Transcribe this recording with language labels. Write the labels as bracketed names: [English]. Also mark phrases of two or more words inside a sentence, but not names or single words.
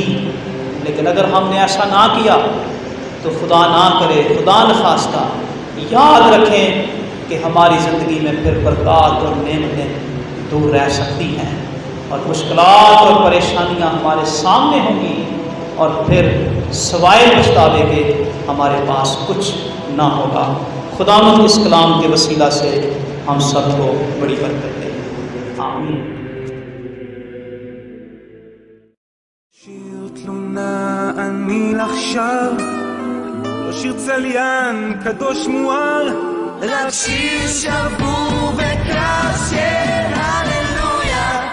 [Urdu] لیکن اگر ہم نے ایسا نہ کیا تو خدا نہ کرے، خدا نخواستہ یاد رکھیں کہ ہماری زندگی میں پھر برکات اور نعمتیں دور رہ سکتی ہیں، اور مشکلات اور پریشانیاں ہمارے سامنے ہوں گی، اور پھر سوائے پچھتاوے کے ہمارے پاس کچھ نہ ہوگا. خداوند اس کلام کے وسیلہ سے ہم سب کو بڑی برکت دے. آمین. [Hebrew] שיר תלונה אני לך שר, לא שיר צליין קדוש מואר, רק שיר שבור וקרב של הללויה.